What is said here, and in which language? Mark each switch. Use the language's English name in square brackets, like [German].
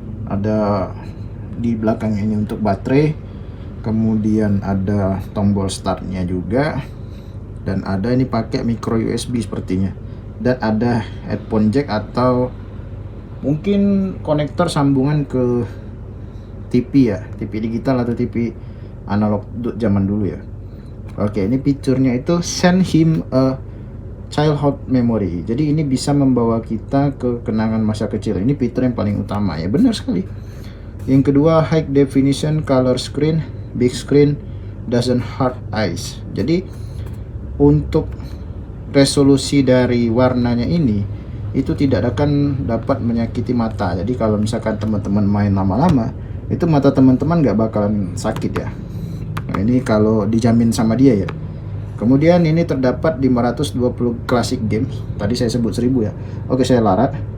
[Indonesian] ada di belakangnya ini untuk baterai, kemudian ada tombol startnya juga, dan ada ini pakai micro USB sepertinya, dan ada headphone jack atau mungkin konektor sambungan ke TV ya, TV digital atau TV analog zaman dulu ya. Oke, ini fiturnya itu [English] send him a childhood memory. [Indonesian] Jadi ini bisa membawa kita ke kenangan masa kecil. Ini fitur yang paling utama ya, benar sekali. Yang kedua, [English] high definition color screen, big screen doesn't hurt eyes. [Indonesian] Jadi untuk resolusi dari warnanya ini itu tidak akan dapat menyakiti mata. Jadi kalau misalkan teman-teman main lama-lama, itu mata teman-teman nggak bakalan sakit ya. Nah, ini kalau dijamin sama dia ya. Kemudian ini terdapat 520 classic games. Tadi saya sebut 1000 ya. Oke, saya larat.